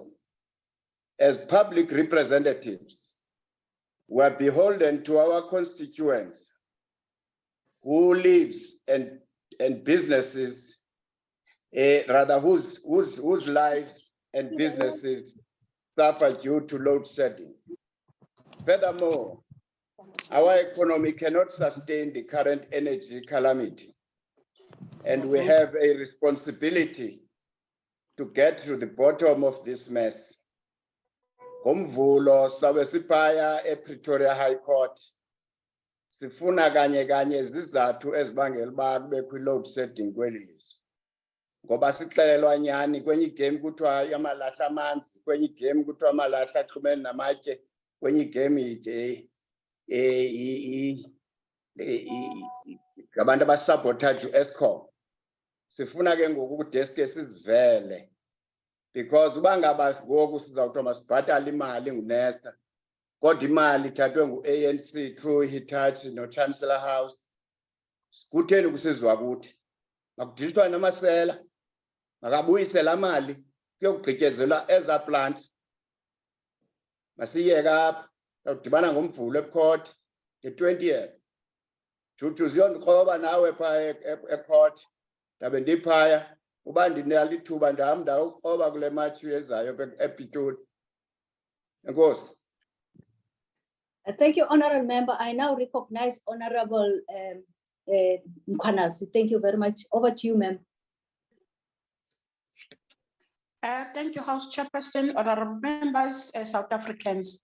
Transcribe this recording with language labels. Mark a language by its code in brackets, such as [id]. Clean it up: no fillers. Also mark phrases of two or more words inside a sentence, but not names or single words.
[en] As public representatives, we are beholden to our constituents who lives and businesses, whose lives and businesses suffer due to load shedding. Furthermore, our economy cannot sustain the current energy calamity, and we have a responsibility to get to the bottom of this mess. [xh] Ngomvulo sabe sipaya ePretoria High Court sifuna kanye izizathu ezibangela uba kube kwi-load shedding kweli lizwe. ngoba sixelelwa nyani kwenye igame kuthiwa yamalahla amanzi, kwenye igame kuthiwa amalahla axhumene namatye, kwenye igame ngabantu abasabotage u-Eskom. Sifuna ke ngoku kudeske sizivele, because uba ngaba ngoku sizawuthiwa masibhatale imali nguNesta, kodwa imali ithathwe ngu-ANC through Hitachi no-Chancellor House, kutheni kusizwa kuthi? Makuditshwa namasela, makabuyise laa mali kuyokugqityezelwa ezaa plants. Masiyeke apha, sawudibana ngoMvulo ecourt nge-20th. Juju ziyondikroba nawe phaa ecourt, ndabe ndiphaya, uba ndinalo ithuba ndihamba ndawukroba kule matshi ezayo ePitoli. Enkosi. [en] Thank you, Honorable Member. I now recognize Honorable Mkhwanazi. Thank you very much. Over to you, ma'am. Thank you, House Chairperson, honorable members, South Africans.